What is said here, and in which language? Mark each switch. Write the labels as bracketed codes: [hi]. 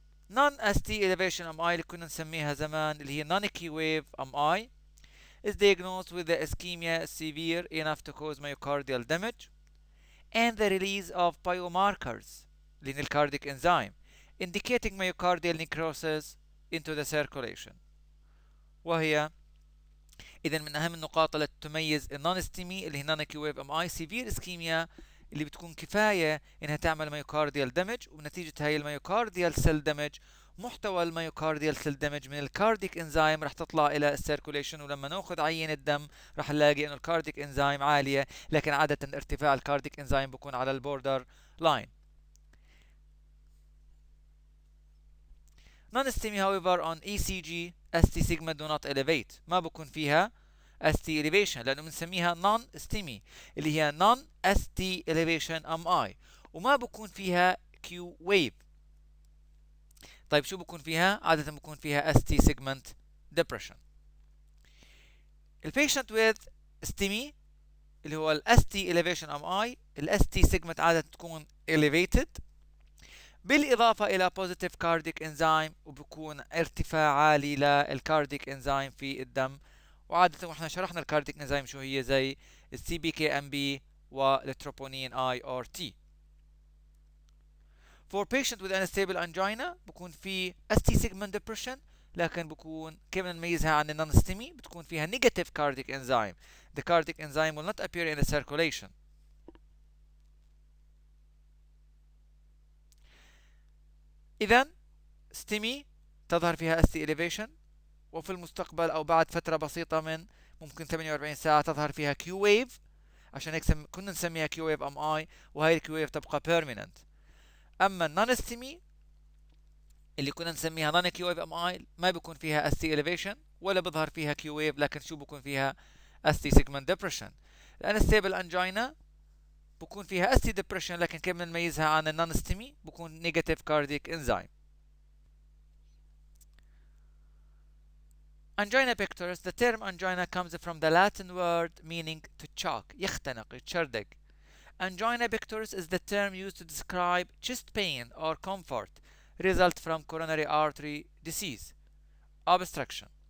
[en] non-ST elevation MI [ar] اللي كنا نسميها زمان اللي هي [en] non-Q wave MI is diagnosed with the ischemia severe enough to cause myocardial damage and the release of biomarkers لأن cardiac enzyme indicating myocardial necrosis into the circulation. [ar] وهي إذا من أهم النقاط التي تميز النون ستيمي اللي هي نون كيو ويف ام اي سيفير اسكيميا اللي بتكون كفاية إنها تعمل مايوكارديال دمج، ونتيجة هاي المايوكارديال سيل دمج محتوى المايوكارديال سيل دمج من الكارديك انزيم رح تطلع إلى السيركوليشن، ولما ناخذ عينة دم رح نلاقي إنه الكارديك انزيم عالية، لكن عادة ارتفاع الكارديك انزيم بكون على البوردر لاين. [en] Non-STEMI however on ECG ST sigma do not elevate، [ar] ما بكون فيها [en] ST elevation [ar] لأنه بنسميها [en] non-STEMI اللي هي non-ST elevation MI، [ar] وما بكون فيها [en] Q wave. [ar] طيب شو بكون فيها؟ عادة بكون فيها ST segment depression. البيشنت with STEMI اللي هو ال ST elevation MI، ال ST segment عادة تكون elevated بالإضافة إلى positive cardiac enzyme، وبكون ارتفاع عالي للكارديك انزيم في الدم، وعادة واحنا شرحنا الكارديك انزيم شو هي زي السي بي كي ام بي والتروبونين اي ار تي. [en] For patient with unstable angina [ar] بكون في ST segment depression، لكن بكون كيف نميزها عن النون ستيمي؟ بتكون فيها negative cardiac enzyme. [en] The cardiac enzyme will not appear in the circulation. [ar] إذا ستيمي تظهر فيها ST elevation، وفي المستقبل أو بعد فترة بسيطة من ممكن 48 ساعة تظهر فيها Q wave، عشان هيك كنا نسميها Q wave MI، وهي ال Q wave تبقى permanent. أما النون ستيمي اللي كنا نسميها non Q wave MI ما بيكون فيها ST elevation ولا بظهر فيها Q wave، لكن شو بيكون فيها ST segment depression. الانستيبل انجينا بكون فيها ST depression، لكن كيف بنميزها عن النون ستيمي؟ بكون negative cardiac enzyme. [en] Angina pectoris. The term angina comes from the Latin word meaning to choke. [ar] يختنق، يتشردق. [en] Angina pectoris is the term used to describe chest pain or comfort result from coronary artery disease obstruction.